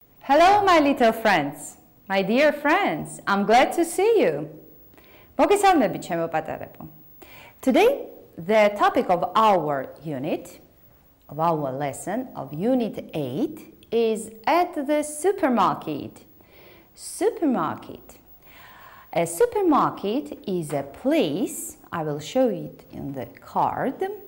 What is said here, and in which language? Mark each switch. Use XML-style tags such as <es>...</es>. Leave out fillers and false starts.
<en>Hello, my little friends. My dear friends, I'm glad to see you.</en> <ka>მოგესალმებით, ჩემო პატარებო.</ka> <en>Today, the topic of our unit, of our lesson of Unit 8 is at the supermarket. Supermarket. A supermarket is a place, I will show it in the card.</en>